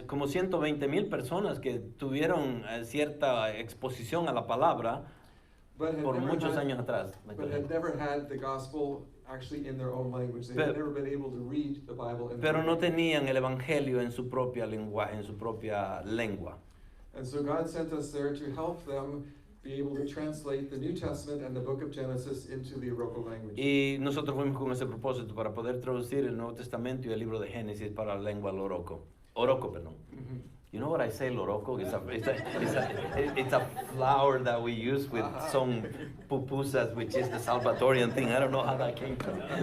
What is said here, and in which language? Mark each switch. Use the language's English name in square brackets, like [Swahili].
[Spanish] Como 120,000 personas que tuvieron cierta exposición a la palabra por muchos años atrás. [English] But had never had the gospel actually in their own language. They had never been able to read the Bible in [Spanish] Pero no tenían el evangelio en su propia lenguaje, en su propia lengua. [English] And so God sent us there to help them be able to translate the New Testament and the book of Genesis into the Oroko language. [Spanish] Y nosotros fuimos con ese propósito para poder traducir el Nuevo Testamento y el libro de Génesis para la lengua Oroko, perdón. Mm-hmm. [English] You know what I say, loroco? It's a flower that we use with some pupusas, which is the Salvatorian thing. I don't know how that came from.